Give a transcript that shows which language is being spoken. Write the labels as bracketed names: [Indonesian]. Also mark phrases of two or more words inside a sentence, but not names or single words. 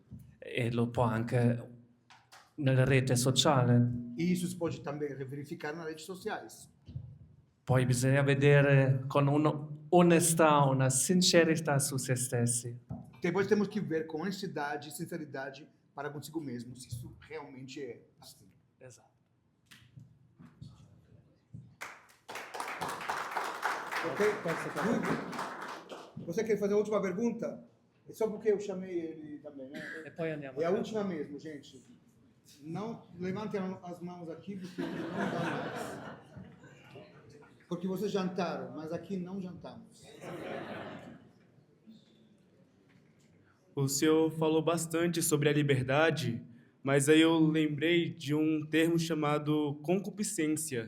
[Italian] E lo può anche nella rete sociale. [Portuguese] E isso se pode também verificar nas redes sociais. [Italian] Poi bisogna vedere con un'onestà, una sincerità su se stessi. [Portuguese] Depois temos que ver com honestidade e sinceridade para consigo mesmo, se isso realmente é assim. [Italian] Esatto. Ok? [Portuguese] Você quer fazer a última pergunta? É só porque eu chamei ele também, né? [Italian] E poi andiamo. [Portuguese] É a última mesmo, gente. Não levantem as mãos aqui, porque não dá mais. Porque vocês jantaram, mas aqui não jantamos. O senhor falou bastante sobre a liberdade, mas aí eu lembrei de um termo chamado concupiscência.